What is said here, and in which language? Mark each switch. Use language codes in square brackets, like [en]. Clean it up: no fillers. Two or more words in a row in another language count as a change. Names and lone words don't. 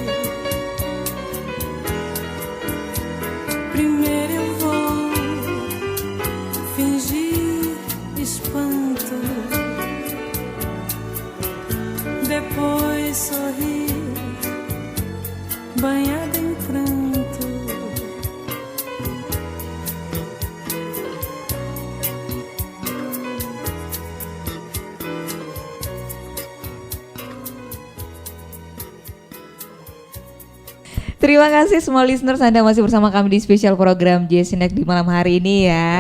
[pt] Primeiro eu vou fingir espanto, depois sorrir, banhada em pranto. [id] Terima kasih semua listeners, Anda masih bersama kami di spesial program Jazzy Night di malam hari ini ya.